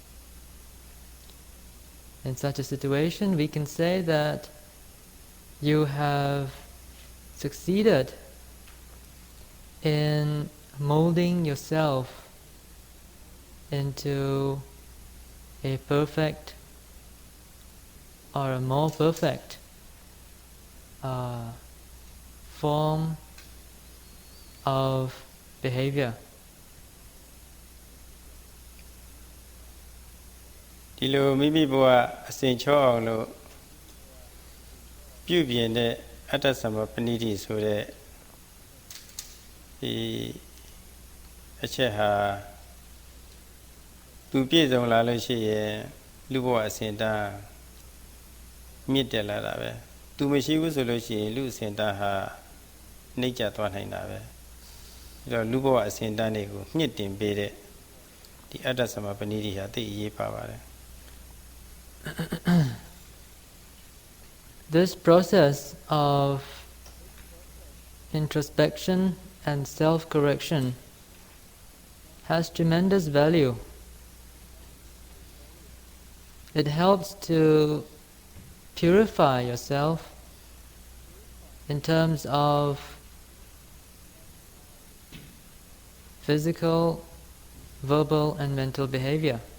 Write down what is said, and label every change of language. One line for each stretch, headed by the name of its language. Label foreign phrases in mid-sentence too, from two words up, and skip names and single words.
English: In such a situation, we can say that you have succeeded in molding yourself into a perfect or a more perfect form of behavior.
Burmese: ဒီလိုမိမိဘဝအစဉ်ချောအောင်လို့ပြုပြင်တဲ့အတ္တသမပဏိတိဆိုတဲ့ ဒီအချက်ဟာသူပြည့်စုံလာလို့ရှိရင်လူဘဝအစဉ်တန်းမြင့်တက်လာတာပဲသူမရှိဘူးဆိုလို့ရှိရင်လူအစဉ်တန်းဟာနှိမ့်ကျသွားနိုင်တာပဲအဲတော့လူဘဝအစဉ်တန်းတွေကိုမြင့်တင်ပေးတဲ့ဒီအတ္တသမပဏိတိဟာသိအရေးပါပါတယ်
English: This process of introspection and self-correction has tremendous value. It helps to purify yourself in terms of physical, verbal and mental behavior.